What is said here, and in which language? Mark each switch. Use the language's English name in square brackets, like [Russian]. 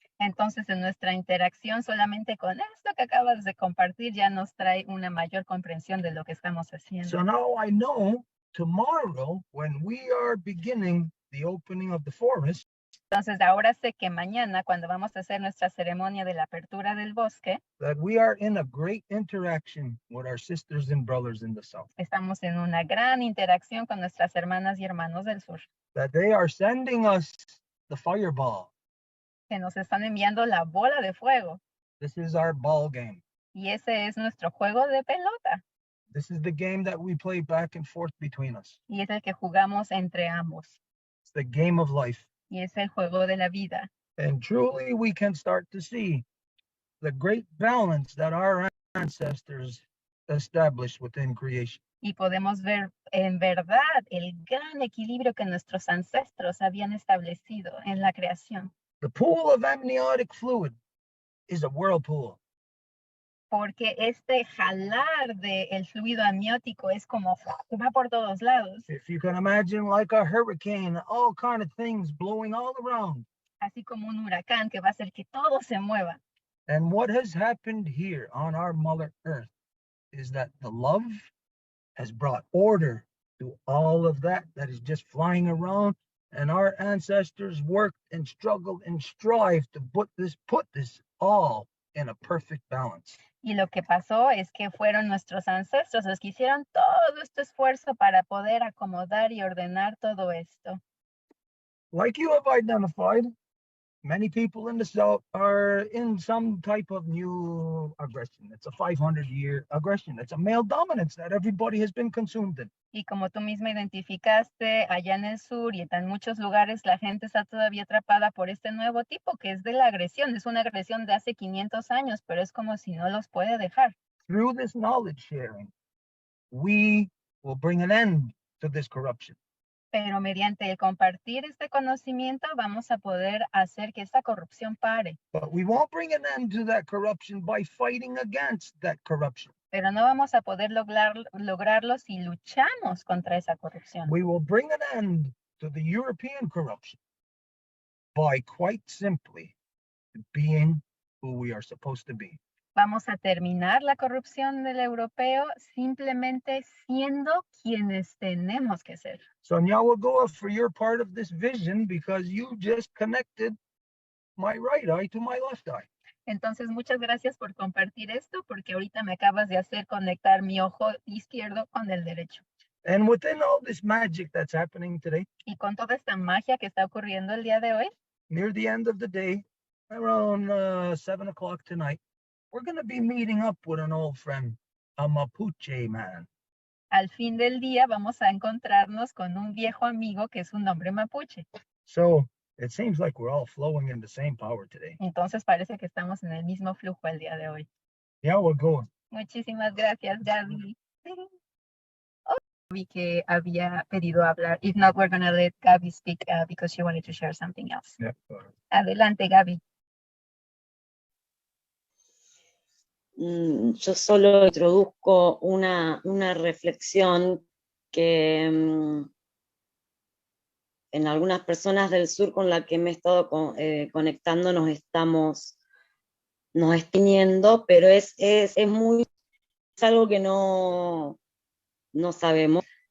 [Spanish] Entonces, en nuestra interacción solamente con esto que acabas de compartir ya nos trae una mayor comprensión de lo que estamos haciendo. [English] So now I know tomorrow when we are beginning the opening of the forest, [Spanish] entonces ahora sé que mañana cuando vamos a hacer nuestra ceremonia de la apertura del bosque, [English] that we are in a great interaction with our sisters and brothers in the south. [Spanish] Estamos en una gran interacción con nuestras hermanas y hermanos del sur. [English] That they are sending us the fireball. [Spanish] Que nos están enviando la bola de fuego. [English] This is our ball game. [Spanish] Y ese es nuestro juego de pelota. [English] This is the game that we play back and forth between us. [Spanish] Y es el que jugamos entre ambos. [English] It's the game of life. [Spanish] Y es el juego de la vida. [English] And truly we can start to see the great balance that our ancestors established within creation. [Spanish] Y podemos ver en verdad el gran equilibrio que nuestros ancestros habían establecido en la creación. [English] The pool of amniotic fluid is a whirlpool. [Spanish] Porque este jalar del fluido amniótico es como va por todos lados. [English] If you can imagine like a hurricane, all kind of things blowing all around. [Spanish] Así como un huracán que va a hacer que todo se mueva. [English] And what has happened here on our Mother Earth is that the love has brought order to all of that is just flying around. And our ancestors worked and struggled and strived to put this all in a perfect balance. [Spanish] Y lo que pasó es que fueron nuestros ancestros los que hicieron todo este esfuerzo para poder acomodar y ordenar todo esto. [English] Like you have identified, many people in the South are in some type of new aggression. It's a 500-year aggression. It's a male dominance that everybody has been consumed in. [Spanish] Y como tú misma identificaste, allá en el sur y en muchos lugares la gente está todavía atrapada por este nuevo tipo que es de la agresión. Es una agresión de hace 500 años, pero es como si no los puede dejar. [English] Through this knowledge sharing, we will bring an end to this corruption. [Spanish] Pero mediante el compartir este conocimiento vamos a poder hacer que esta corrupción pare. [English] But we won't bring an end to that corruption by fighting against that corruption. [Spanish] Pero no vamos a poder lograrlo si luchamos contra esa corrupción. [English] We will bring an end to the European corruption by quite simply being who we are supposed to be. [Spanish] Vamos a terminar la corrupción del europeo simplemente siendo quienes tenemos que ser. [English] So Nyawagoa, for your part of this vision, because you just connected my right eye to my left eye. [Spanish] Entonces, muchas gracias por compartir esto, porque ahorita me acabas de hacer conectar mi ojo izquierdo con el derecho. [English] And within all this magic that's happening today, [Spanish] Y con toda esta magia que está ocurriendo el día de hoy, [English] near the end of the day, around 7 o'clock tonight, we're going to be meeting up with an old friend, a Mapuche man. [Spanish] al fin del día vamos a encontrarnos con un viejo amigo que es un hombre mapuche. [English] So it seems like we're all flowing in the same power today. [Spanish] Entonces parece que estamos en el mismo flujo el día de hoy. [English] Yeah, we're going. [Spanish] Muchísimas gracias, Gaby. Oh, Gaby que había pedido hablar. [English] If not, we're going to let Gaby speak because she wanted to share something else. Yeah. [Spanish] Adelante, Gaby. Yo solo introduzco una reflexión que en algunas personas del sur con la que me he estado conectando nos estamos teniendo, pero es algo que no sabemos.